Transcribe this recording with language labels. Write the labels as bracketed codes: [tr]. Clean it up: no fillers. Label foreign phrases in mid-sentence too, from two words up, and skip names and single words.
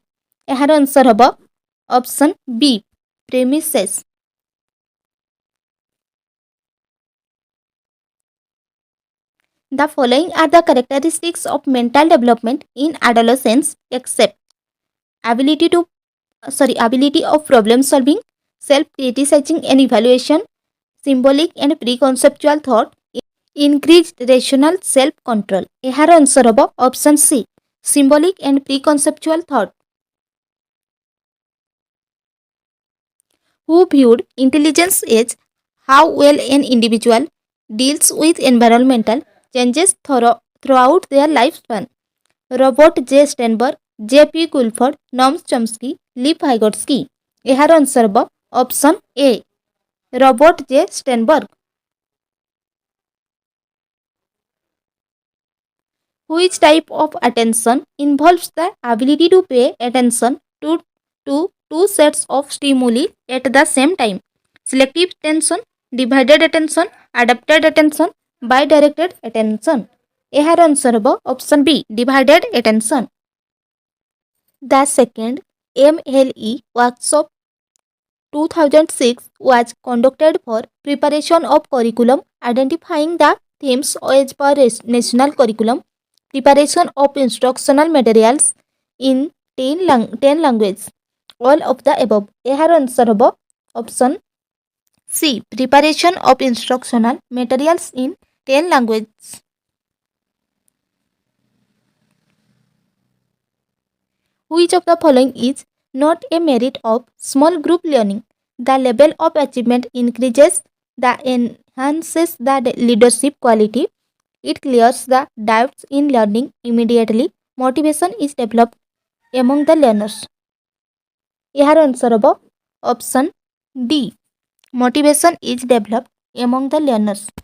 [or] ଏହାର ଆନ୍ସର ହେବ ଅପସନ୍ ବି premises. [en] The following are the characteristics of mental development in adolescence except ability of problem solving, self-criticizing and evaluation, symbolic and preconceptual thought, increased rational self-control. [or] ଏହାର ଆନ୍ସର ହେବ ଅପସନ୍ ସି [en] symbolic and preconceptual thought. Who viewed intelligence as how well an individual deals with environmental changes throughout their lifespan? Robert J. Sternberg, J.P. Guilford, Noam Chomsky, Lev Vygotsky. [or] ଏହାର ଆନ୍ସର ହେବ ଅପସନ୍ ଏ Robert J. Sternberg. [en] Which type of attention involves the ability to pay attention to two sets of stimuli at the same time? Selective attention, divided attention, adapted attention, bidirected attention. [or] ଏହାର ଆନ୍ସର ହେବ ଅପସନ୍ ବି [en] divided attention. The second MLE workshop 2006 was conducted for preparation of curriculum, identifying the themes as per national curriculum, preparation of instructional materials in 10 languages. All of the above. [or] ଏହାର ଆନ୍ସର ହେବ ଅପସନ୍ ସି [en] preparation of instructional materials in 10 languages. Which of the following is not a merit of small group learning? The level of achievement increases, the enhances the leadership quality, it clears the doubts in learning immediately, motivation is developed among the learners. [or] ଏହାର ଆନ୍ସର ହେବ ଅପସନ୍ ଡି [en] motivation is developed among the learners.